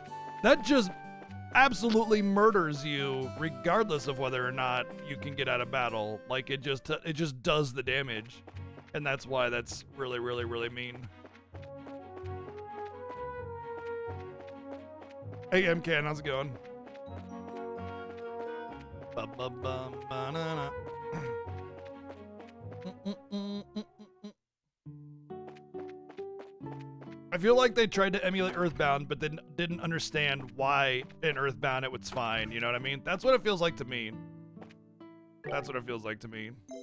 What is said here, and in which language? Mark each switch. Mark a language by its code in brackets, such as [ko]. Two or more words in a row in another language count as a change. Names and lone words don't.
[en] That just absolutely murders you regardless of whether or not you can get out of battle. Like it just does the damage. And that's why that's really, really, really mean. Hey MCAN, how's it going? Ba-ba-bum-ba-na-na. I feel like they tried to emulate Earthbound, but then didn't understand why in Earthbound it was fine. You know what I mean? That's what it feels like to me. That's what it feels like to me.